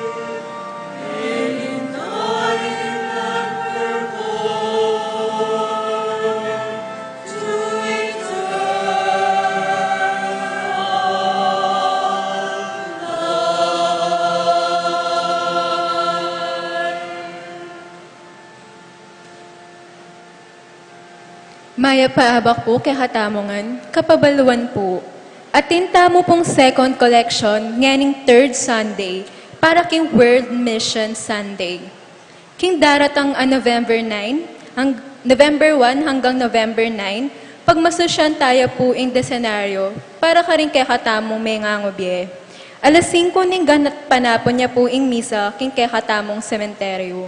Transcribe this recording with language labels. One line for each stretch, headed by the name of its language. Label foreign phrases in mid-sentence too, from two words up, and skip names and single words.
English: And in dying that we're born to
Pampanga: Maya paabak po kay hatamongan, kapabaluan po. Atinta mo pong
English: second collection
Pampanga: nganing
English: third Sunday
Pampanga: para king World Mission Sunday. King daratang November 9, November 1 hanggang November 9, pagmasusyan tayo po ing desenaryo para ka rin kay hatamong may ngangobye. Alas 5 ning ganat panapon niya po ing misa king kay hatamong sementeryo.